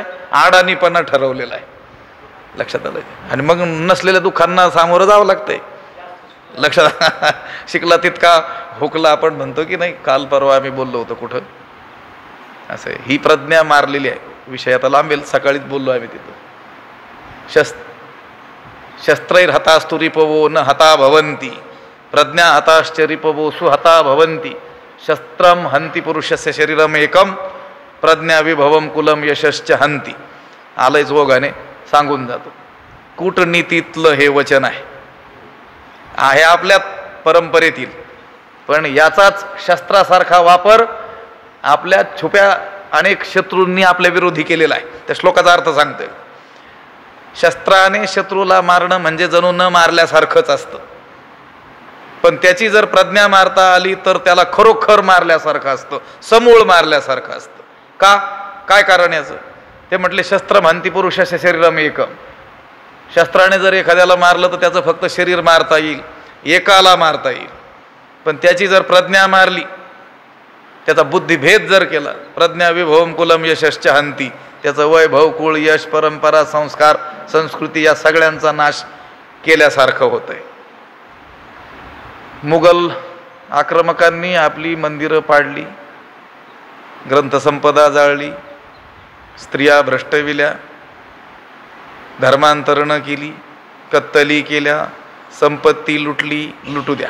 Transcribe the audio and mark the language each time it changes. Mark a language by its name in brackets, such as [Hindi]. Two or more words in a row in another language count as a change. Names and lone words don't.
[Marathi] आडाणीपणा ठरवलेला आहे. लक्षात आलं? आणि मग नसलेल्या दुःखांना सामोरं जावं लागतंय. लक्षात शिकला तितका हुकला आपण म्हणतो की नाही. काल परवा आम्ही बोललो होतो कुठं असं. ही प्रज्ञा मारलेली आहे. विषय आता लांबेल, सकाळीच बोललो आम्ही तिथं. [Sanskrit] शस्त्रैर्हतास्तु रिपवो न हता भवन्ति, प्रज्ञा हताश्च रिपवो सुहता भवन्ति, शस्त्रम हंति पुरुषस्य शरीरम एकम प्रज्ञा विभवम कुलम यशश्च हंती. [Marathi] आलंयच ओघाने सांगून जातो. कूटनीतीतलं हे वचन आहे आपल्या परंपरेतील, पण याचाच शस्त्रासारखा वापर आपल्या छुप्या अनेक शत्रूंनी आपल्या विरोधी केलेला आहे. त्या श्लोकाचा अर्थ सांगतोय. शस्त्राने शत्रूला मारणं म्हणजे जणू न मारल्यासारखंच असतं, पण त्याची जर प्रज्ञा मारता आली तर त्याला खरोखर मारल्यासारखं असतं, समूळ मारल्यासारखं असतं. का? काय कारण याचं? ते म्हटले शस्त्र भांती पुरुषाच्या [Sanskrit] शरीरम एकम. [Marathi] शस्त्राने जर एखाद्याला मारलं तर त्याचं फक्त शरीर मारता येईल, एकाला मारता येईल. पण त्याची जर प्रज्ञा मारली, त्याचा बुद्धिभेद जर केला, [Sanskrit] प्रज्ञा विभवम कुलम यशश्च हंती, [Marathi] त्याचं वैभव, कुळ, यश, परंपरा, संस्कार, संस्कृती या सगळ्यांचा नाश केल्यासारखं होतंय. मुघल आक्रमकांनी आपली मंदिरं पाडली, ग्रंथसंपदा जाळली, स्त्रिया भ्रष्टविल्या, धर्मांतरणं केली, कत्तली केल्या, संपत्ती लुटू द्या.